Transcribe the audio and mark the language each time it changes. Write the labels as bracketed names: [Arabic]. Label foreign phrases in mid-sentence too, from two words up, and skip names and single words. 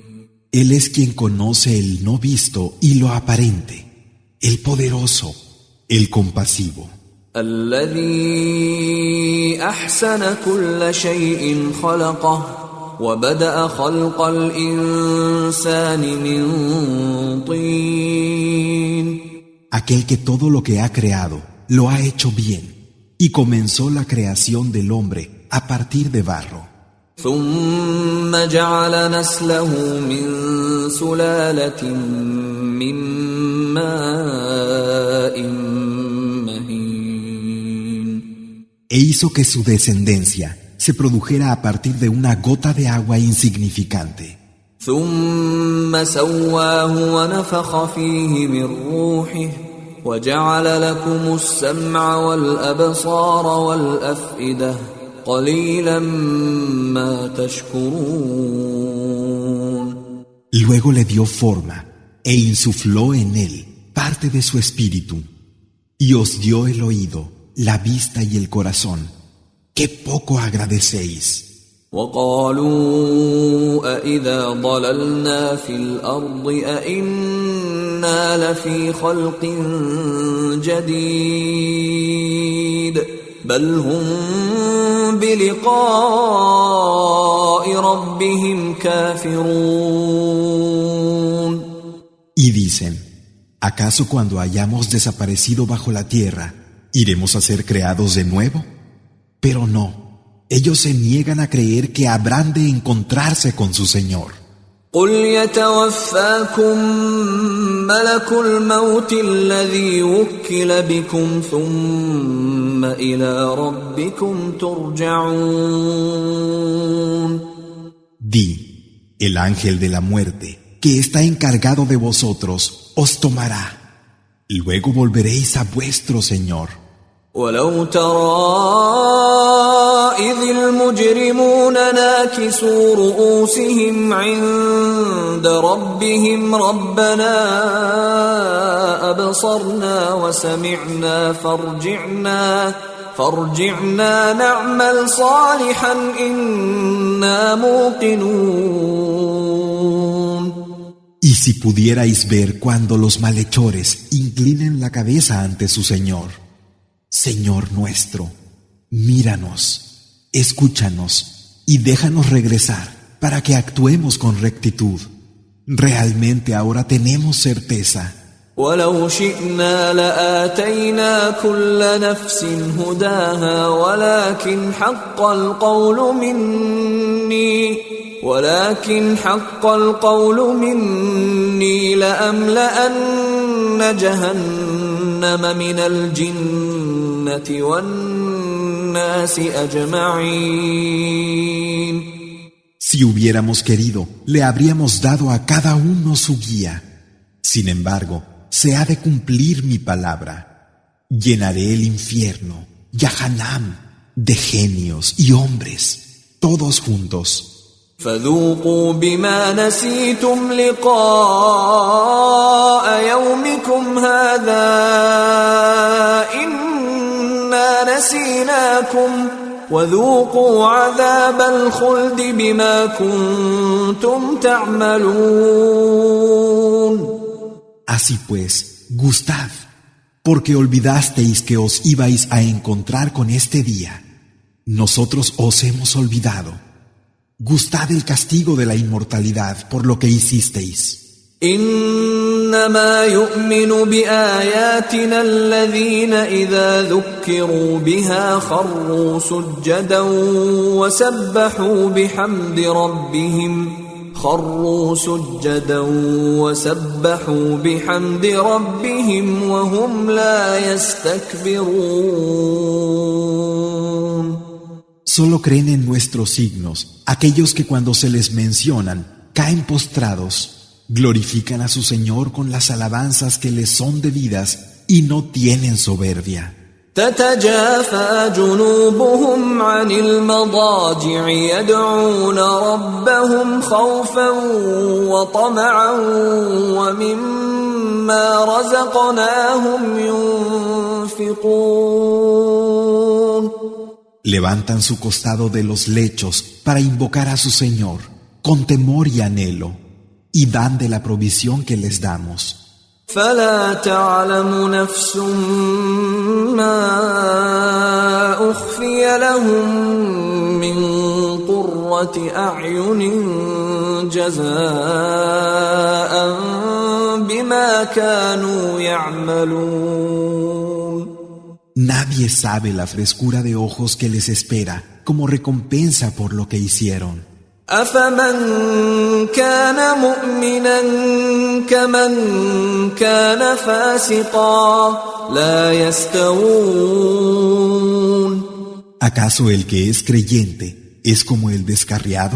[Spanish] Él es quien conoce el no visto y lo aparente, el poderoso, el compasivo. [Arabic] الذي أحسن كل شيء خلقه وبدأ خلق الإنسان من طين. [Spanish] Aquel que todo lo que ha creado lo ha hecho bien y comenzó la creación del hombre a partir de barro. [Arabic] ثم جعل نسله من سلالة من ماء مهين. [Spanish] E hizo que su descendencia se produjera a partir de una gota de agua insignificante. [Arabic] ثم سواه ونفخ فيه من روحه وجعل لكم السمع والأبصار والأفئدة قليلا ما تشكرون. [Spanish] Luego le dio forma e insufló en él parte de su espíritu y os dio el oído, la vista y el corazón. ¡Qué poco agradecéis! [Arabic] وقالوا أإذا ضللنا في الأرض أإنا لفي خلق جديد بل هم بلقاء ربهم كافرون. [Spanish] Y dicen, ¿acaso cuando hayamos desaparecido bajo la tierra, iremos a ser creados de nuevo? Pero no. Ellos se niegan a creer que habrán de encontrarse con su Señor. [Arabic] قل يتوفاكم ملك الموت الذي وكل بكم ثم إلى ربكم ترجعون. [Spanish] Di, el ángel de la muerte, que está encargado de vosotros, os tomará. Luego volveréis a vuestro Señor. [Arabic] ولو ترى إذ المجرمون ناكسوا رؤوسهم عند ربهم ربنا أبصرنا وسمعنا فارجعنا نعمل صالحا إنا موقنون. [Spanish] Y si pudierais ver cuando los malhechores inclinen la cabeza ante su Señor, Señor nuestro, míranos, escúchanos y déjanos regresar para que actuemos con rectitud. Realmente ahora tenemos certeza. [Arabic] ولو شئنا لآتينا كل نفس هداها ولكن حق القول مني لأملأن جهنم من الجنة والناس أجمعين. [Spanish] Si hubiéramos querido, le habríamos dado a cada uno su guía. Sin embargo, se ha de cumplir mi palabra. Llenaré el infierno, Yahanam, de genios y hombres, todos juntos. [Arabic] فذوقوا بما نسيتم لقاء يومكم هذا إنا نسيناكم وذوقوا عذاب الخلد بما كنتم تعملون. [Spanish] Así pues, gustad, porque olvidasteis que os ibais a encontrar con este día. Nosotros os hemos olvidado. Gustad el castigo de la inmortalidad por lo que hicisteis. [Arabic] إنما يؤمن بآياتنا الذين إذا ذكروا بها خروا سجدا وسبحوا بحمد ربهم وهم لا يستكبرون. [Spanish] Solo creen en nuestros signos aquellos que cuando se les mencionan caen postrados, glorifican a su Señor con las alabanzas que les son debidas y no tienen soberbia. [Arabic] تتجافى جنوبهم عن المضاجع يدعون ربهم خوفا وطمعا ومما رزقناهم ينفقون. [Spanish] Levantan su costado de los lechos para invocar a su Señor con temor y anhelo, y dan de la provisión que les damos. [Arabic] فلا تعلم نفس ما أخفي لهم من قرة أعين جزاء بما كانوا يعملون. [Spanish] Nadie sabe la frescura de ojos que les espera como recompensa por lo que hicieron. [Arabic] أفمن كان مؤمنا كمن كان فاسقا لا يستوون. [Spanish] ¿Acaso el que es creyente es como el descarriado?